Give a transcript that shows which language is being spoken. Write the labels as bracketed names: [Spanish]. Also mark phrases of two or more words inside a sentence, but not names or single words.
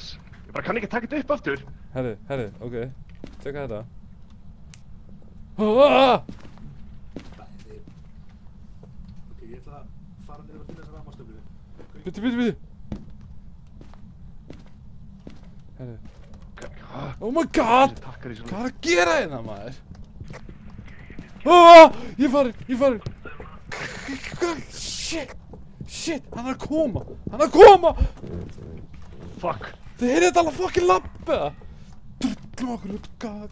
[Icelandic] Ég bara kann ekki taka þetta upp aftur. Herðu, ok. Tjekka þetta. Ah! Bæði. Ok, ég ætla að fara niður og finna þessa rafmagnstöflu. Bitti. Herru. [English] Oh my god! [Icelandic] Takkar í svona. Hvað er að gera hérna, maður? Ah! Ég er farin. Shit, hann er að koma. [English] Fuck. [Icelandic] Þið heyrðu þetta alveg fucking labba. Drullum okkur út, god.